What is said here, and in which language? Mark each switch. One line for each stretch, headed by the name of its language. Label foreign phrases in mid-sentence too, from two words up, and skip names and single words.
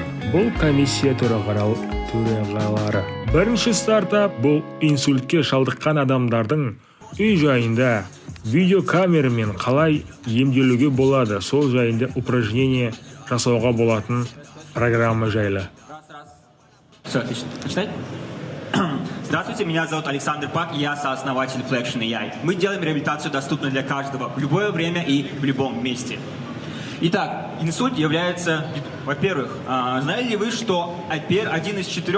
Kazakh: Бұл комиссия төрағалары. Бірінші стартап бұл инсультке шалдыққан адамдардың үй жайында видеокамерамен қалай емделуге болады, сол жайында упражнение жасауға болатын программа жайлы.
Russian: Все, отлично. Почитать? Здравствуйте, меня зовут Александр Пак, и я сооснователь Flexion AI. Мы делаем реабилитацию доступной для каждого в любое время и в любом месте. Итак, инсульт является, во-первых, знали ли вы, что один из 4